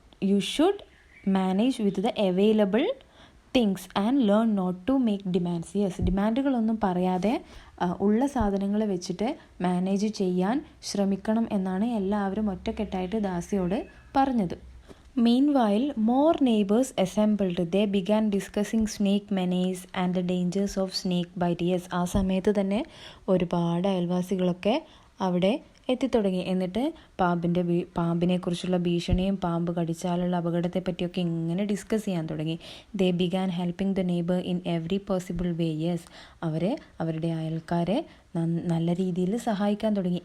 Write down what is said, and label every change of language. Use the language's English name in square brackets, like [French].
[English] You should manage with the available things and learn not to make demands. [Malayalam] Yes, ഡിമാൻഡുകളൊന്നും പറയാതെ ഉള്ള സാധനങ്ങൾ വെച്ചിട്ട് manage ചെയ്യാൻ ശ്രമിക്കണം എന്നാണ് എല്ലാവരും ഒറ്റക്കെട്ടായിട്ട് ദാസിയോട് പറഞ്ഞത്. [English] Meanwhile, more neighbors assembled. They began discussing snake menace and the dangers of snake bite. [Malayalam] Yes, ആ സമയത്ത് തന്നെ ഒരുപാട് അയൽവാസികളൊക്കെ അവിടെ എത്തിത്തുടങ്ങി. എന്നിട്ട് പാമ്പിനെക്കുറിച്ചുള്ള ഭീഷണിയും പാമ്പ് കടിച്ചാലുള്ള അപകടത്തെ പറ്റിയൊക്കെ ഇങ്ങനെ ഡിസ്കസ് ചെയ്യാൻ തുടങ്ങി. [English] They began helping the neighbour in every possible way. Yes, [Malayalam] അവരുടെ അയൽക്കാരെ നല്ല രീതിയിൽ സഹായിക്കാൻ തുടങ്ങി.